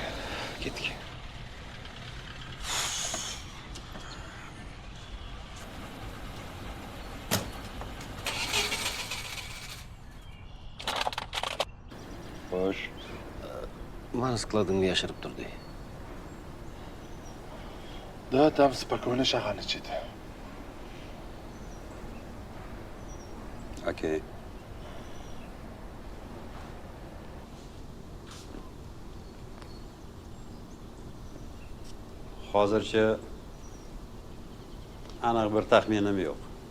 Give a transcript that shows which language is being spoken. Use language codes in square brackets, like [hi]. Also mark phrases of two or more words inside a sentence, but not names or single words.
[uz] Ketdik. Xo'sh. Mani skladimga yashirib turdik. [ru] Да, там спокойно [uz] shaharni ichida. Okay. Hozircha aniq bir taxminim yo'q.